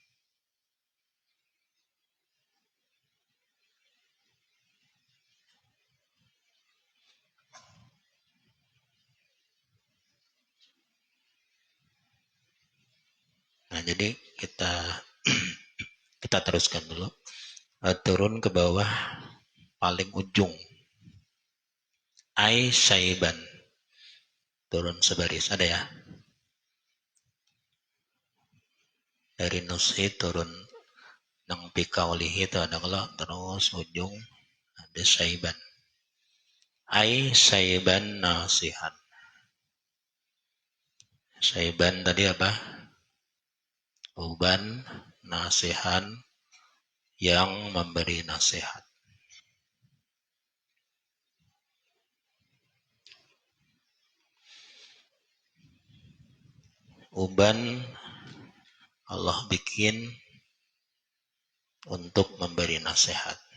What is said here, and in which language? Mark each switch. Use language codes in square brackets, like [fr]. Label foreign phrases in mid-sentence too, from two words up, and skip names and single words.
[id] Nah, jadi kita teruskan dulu. Turun ke bawah paling ujung. [ar] أي شيبا. [id] Turun sebaris. Ada ya? [bjn] Dari nushi turun nang pikaulihi itu ada kalau terus ujung ada syaiban. [ar] أي شيبا ناصحا. [id] Syaiban tadi apa? Uban nasihan yang memberi nasihat. Uban Allah bikin untuk memberi nasihat.